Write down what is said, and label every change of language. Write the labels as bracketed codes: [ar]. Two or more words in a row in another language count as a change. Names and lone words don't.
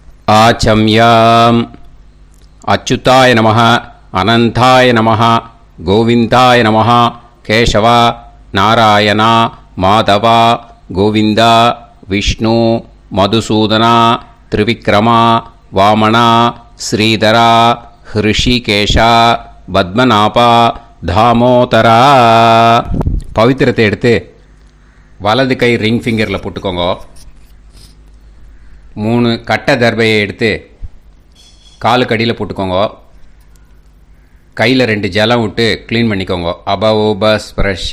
[sa] आचम्याम् अच्युताय नमः अनन्ताय नमः गोविन्दाय नमः केशव नारायण माधव गोविन्द विष्णु मधुसूदन त्रिविक्रम वामन श्रीधर ऋषिकेश पद्मनाभ दामोदर [ta] பவித்திரத்தை எடுத்து வலது கை ரிங் ஃபிங்கரில் போட்டுக்கோங்க. 3 கட்டை தர்பையை எடுத்து காலுக்கு அடியில் போட்டுக்கோங்க. கையில் 2 ஜலம் விட்டு க்ளீன் பண்ணிக்கோங்க. அபஓபஸ்பிரஷ்ய.